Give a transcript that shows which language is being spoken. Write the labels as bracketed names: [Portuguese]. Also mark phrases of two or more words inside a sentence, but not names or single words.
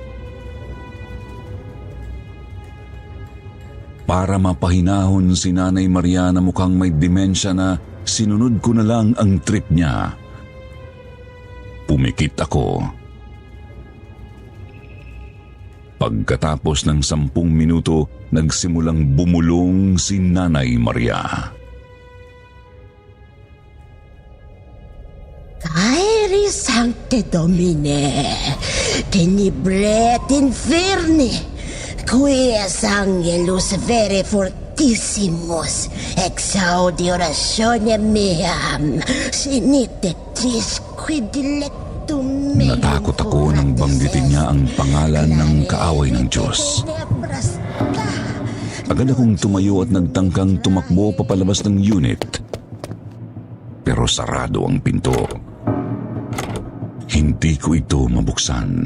[Filipino] Para mapahinahon si Nanay Maria na mukhang may demensya na sinunod ko na lang ang trip niya. Pumikit ako. Pagkatapos ng 10 minuto, nagsimulang bumulong si Nanay Maria. [Latin] Caere Sancte Domine, tenebret inferni, quies angelus vere fortissimus, exaudi oratione meam, sinite tris quid dilectum meum. [Filipino] Natakot ako nang banggitin niya ang pangalan ng kaaway ng Diyos. Agad akong tumayo at nagtangkang tumakbo papalabas ng unit. Pero sarado ang pinto. Hindi ko ito mabuksan.